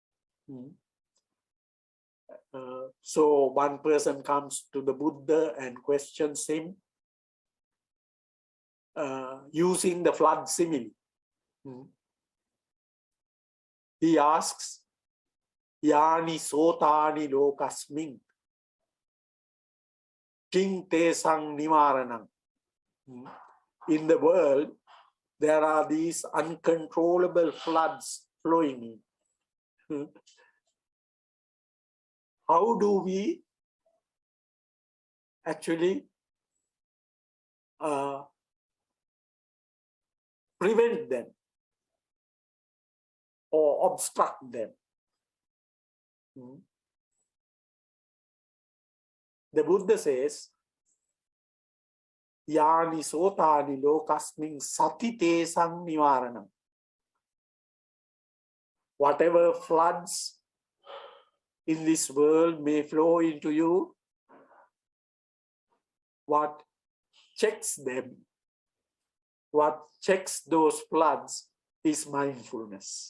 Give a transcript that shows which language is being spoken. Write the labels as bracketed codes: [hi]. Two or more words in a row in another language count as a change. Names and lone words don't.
[en] So one person comes to the Buddha and questions him using the flood simile. He asks, [pi] Yani sotani lokasmin, king te sang nivaranam. [en] In the world, there are these uncontrollable floods flowing in. How do we actually prevent them or obstruct them? The Buddha says, [pi] Yani sotani lokasmin sati te sang nivaranam. [en] Whatever floods in this world may flow into you, what checks them, what checks those floods is mindfulness.